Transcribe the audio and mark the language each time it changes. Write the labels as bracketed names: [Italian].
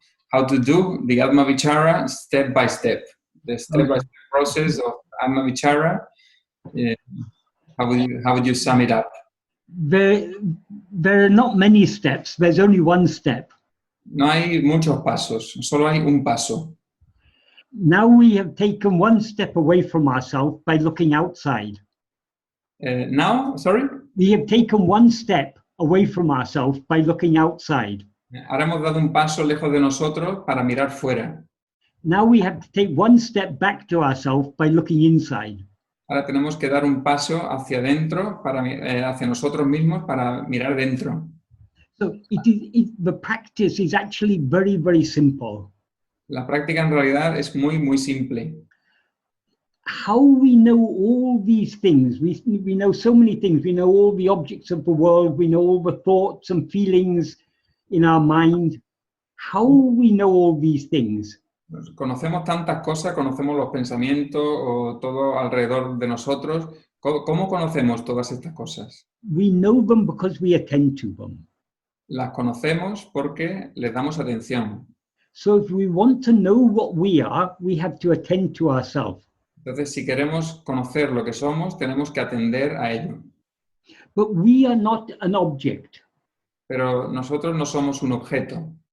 [English] How to do the Atma-vichara step by step, the step by step process of Atma-vichara. How would you sum it up? There are not many steps. There's only one step. [Spanish] No hay muchos pasos, solo hay un paso. [English] Now we have taken one step away from ourselves by looking outside. Now, sorry? We have taken one step away from ourselves by looking outside. [Spanish] Ahora hemos dado un paso lejos de nosotros para mirar fuera. [English] Now we have to take one step back to ourselves by looking inside. [Spanish] Ahora tenemos que dar un paso hacia adentro, hacia nosotros mismos para mirar dentro. [English] So the practice is actually very, very simple. [Spanish] La práctica en realidad es muy, muy simple. [English] How we know all these things, we know so many things, we know all the objects of the world, we know all the thoughts and feelings in our mind. How we know all these things? [Spanish] Conocemos tantas cosas, conocemos los pensamientos o todo alrededor de nosotros. ¿Cómo conocemos todas estas cosas? [English] We know them because we attend to them. [Spanish] Las conocemos porque les damos atención. [English] So if we want to know what we are, we have to attend to ourselves. [Spanish] Entonces, si queremos conocer lo que somos, tenemos que atender a ello. [English] But we are not an object. [Spanish] Pero nosotros no somos un objeto.